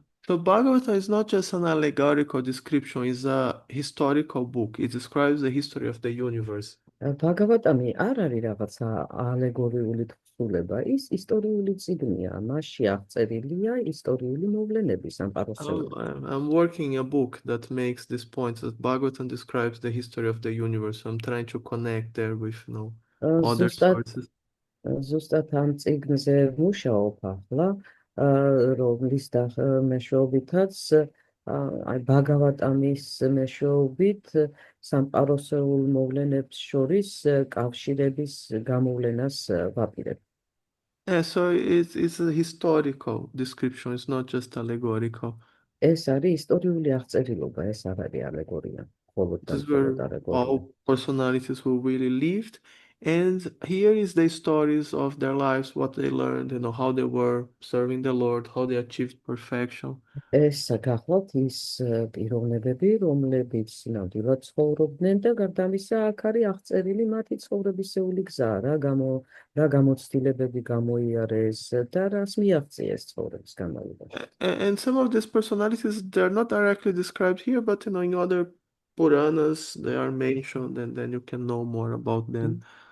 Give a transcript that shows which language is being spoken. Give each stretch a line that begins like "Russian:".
English: So Bhagavata is not just an allegorical description, it's a historical book. It describes the history of the universe.
Georgian: ბაგავატამი არ არის რაღაცა ალეგორიული თხზულება, ის ისტორიული წიგნია, მასში აღწერილია ისტორიული მოვლენები სამყაროსეულში.
English: I'm working a book that makes this point that Bhagavatam describes the history of the universe. So I'm trying to connect there with, other sources.
Georgian: ზუსტად ამ წიგნზე ვმუშაობ ახლა, რომლის მეშვეობითაც აი ბაგავატამის მეშვეობით სამყაროსეულ მოვლენებს შორის კავშირების გამოვლენას ვაპირებ.
English: Yeah, so it's a historical description, it's not just allegorical.
Georgian: ეს არის ისტორიული აღწერილობა, ეს არ არის ალეგორია, მხოლოდ და
English: These were
Georgian: მხოლოდ ალეგორია.
English: all personalities who really lived, and here is the stories of their lives, what they learned, how they were serving the Lord, how they achieved perfection.
Georgian: ეს გახლავთ ის პიროვნებები, რომლებიც ნამდვილად ცხოვრობდნენ და გარდა ამისა აქ არის აღწერილი მათი ცხოვრებისეული გზა, რა გამოცდილებები გამოიარეს და რას მიაღწიეს ცხოვრების განმავლობაში.
English: And some of these personalities, they're not directly described here, but in other Puranas they are mentioned, and then you can know more about them.